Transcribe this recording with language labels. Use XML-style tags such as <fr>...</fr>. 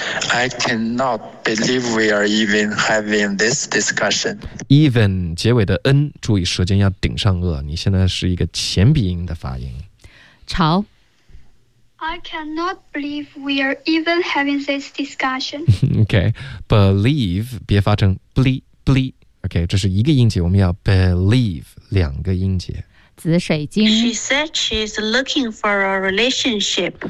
<en>I cannot believe we are even having this discussion</en> <zh>Even 结尾的 n 注意舌尖要顶上颚你现在是一个前鼻音的发音潮</zh> <en>I cannot believe we are even having this discussion</en> <zh>OK Believe 别发成 ble OK 这是一个音节我们要 believe 两个音节紫水晶</zh> <en>She said she's looking for a relationship</en>